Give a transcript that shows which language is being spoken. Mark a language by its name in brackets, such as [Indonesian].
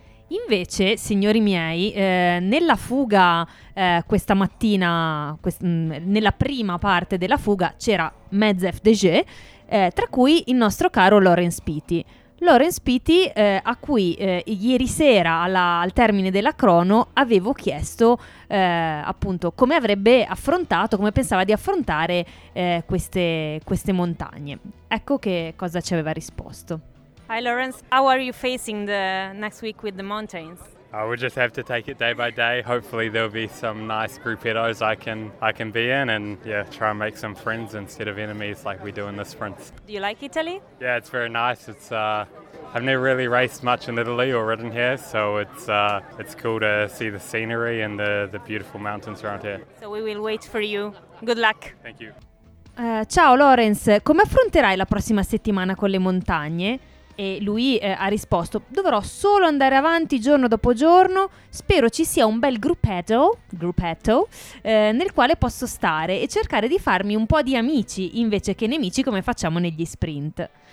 [Italian] Invece, signori miei, nella fuga questa mattina, nella prima parte della fuga, c'era mezza FDG, tra cui il nostro caro Laurence Pitti. Laurence Pitti, a cui ieri sera al termine della crono avevo chiesto appunto come avrebbe affrontato, come pensava di affrontare queste montagne. Ecco che cosa ci aveva risposto. [English] Hi Laurence, how are you facing the next week with the mountains? Oh, we just have to take it day by day. Hopefully there'll be some nice gruppettos I can be in and yeah, try and make some friends instead of enemies like we do in the sprints. Do you like Italy? Yeah, it's very nice. It's I've never really raced much in Italy or ridden here, so it's cool to see the scenery and the beautiful mountains around here. So we will wait for you. Good luck. Thank you. [Italian] Ciao Laurence, come affronterai la prossima settimana con le montagne? E lui ha risposto: dovrò solo andare avanti giorno dopo giorno, spero ci sia un bel gruppetto, nel quale posso stare e cercare di farmi un po' di amici invece che nemici come facciamo negli sprint.